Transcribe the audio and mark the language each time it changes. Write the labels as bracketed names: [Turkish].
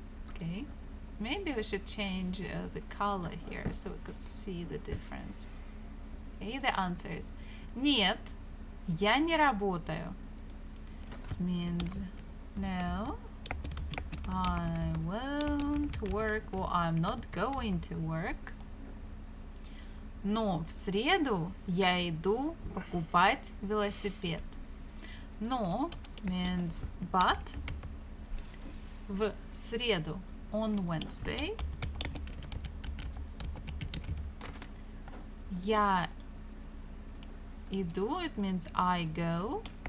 [English] Okay, maybe we should change the color here so we could see the difference. Okay, the answers. [Russian] Нет, я не работаю. [English] It means no, I won't work or I'm not going to work. [Russian] Но в среду я иду покупать велосипед. [English] Но means but. [Russian] В среду [English] on Wednesday. [Russian] Я иду, [English] it means I go.